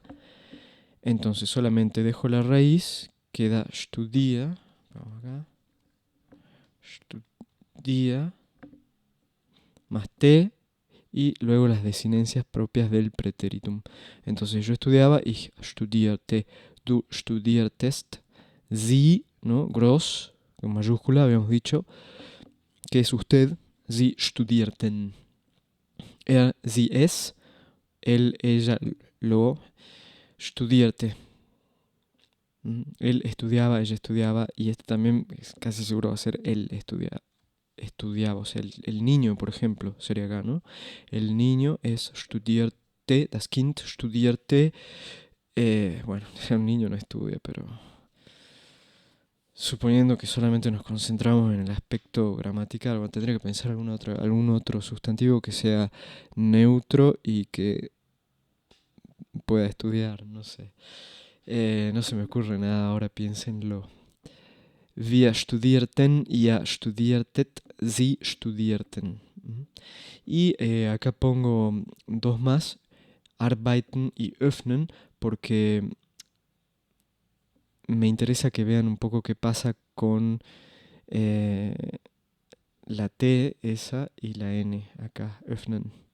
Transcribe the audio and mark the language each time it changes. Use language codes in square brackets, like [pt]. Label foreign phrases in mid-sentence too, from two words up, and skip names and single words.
[es] Entonces solamente dejo la raíz, queda studia, vamos acá, studia, más t, y luego las desinencias propias del pretéritum. Entonces yo estudiaba, [de] ich studierte, du studiertest, sie, ¿no? [es] Groß, con mayúscula, habíamos dicho, que es usted, [de] sie studierten. Er, sie, [es] es, él, ella, lo, studierte. Él estudiaba, ella estudiaba, y este también es casi seguro va a ser él estudiaba. estudiaba. O sea, el niño, por ejemplo, sería acá, ¿no? El niño es studierte, [de] das Kind studierte. [es] Bueno, un niño no estudia, pero suponiendo que solamente nos concentramos en el aspecto gramatical, bueno, tendría que pensar algún otro sustantivo que sea neutro y que pueda estudiar, no sé. No se me ocurre nada, ahora piénsenlo. [de] Wir studierten, ihr studiertet, sie studierten. [es] Y acá pongo dos más, arbeiten y öffnen, porque me interesa que vean un poco qué pasa con la T esa y la N acá, öffnen.